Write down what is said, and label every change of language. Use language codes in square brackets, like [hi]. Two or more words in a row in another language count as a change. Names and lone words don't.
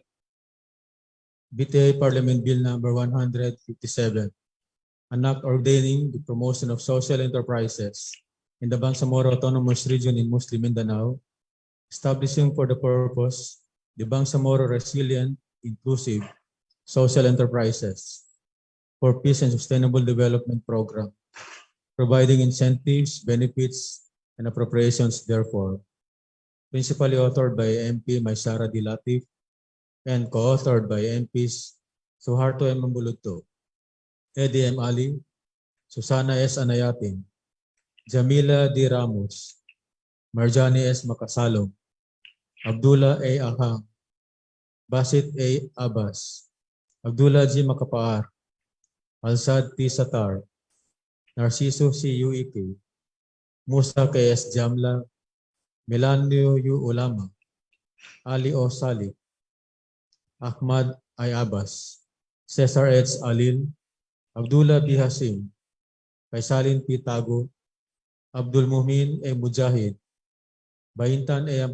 [en] BTA Parliament Bill number 157, an act ordaining the promotion of social enterprises in the Bangsamoro Autonomous Region in Muslim Mindanao, establishing for the purpose the Bangsamoro Resilient, Inclusive Social Enterprises for Peace and Sustainable Development Program, providing incentives, benefits, and appropriations therefore. Principally authored by MP Maysara D. Latif and co-authored by MPs Suharto M. Mambuludto, Eddie M. Ali, Susana S. Anayatin, Jamila D. Ramos, Marjani S. Makasalong, Abdullah A. Ahang, Basit A. Abbas, Abdullah G. Makapaar, Alsad T. Satar, Narciso C. Uike, Musa K. S. Jamla, Melanio U. Ulama, Ali O. Salih, Ahmad I. Abbas, Cesar H. Alil, Abdullah B. Hasim, Faisalin P. Tago, Abdul Mumin A. Mujahid, Baintan A.